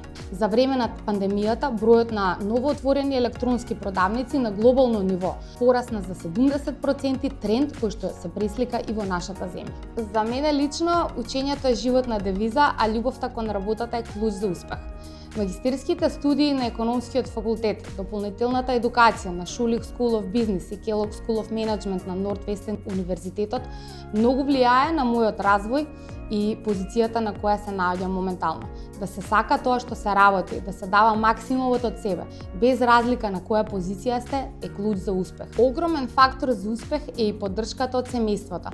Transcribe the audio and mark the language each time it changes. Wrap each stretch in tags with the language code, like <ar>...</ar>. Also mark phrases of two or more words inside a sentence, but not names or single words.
<mk>За време на пандемијата, бројот на новоотворени електронски продавници на глобално ниво порасна за 70%, тренд кој што се преслика и во нашата земја. За мене лично, учењето е животна девиза, а љубовта кон работата е клуч за успех. Магистерските студии на економскиот факултет, дополнителната едукација на Schulich School of Business и Kellogg School of Management на Нортвестен универзитетот многу влијае на мојот развој и позицијата на која се наоѓам моментално. Да се сака тоа што се работи, да се дава максимумот од себе, без разлика на која позиција сте, е клуч за успех. Огромен фактор за успех е и поддршката од семејството.</mk>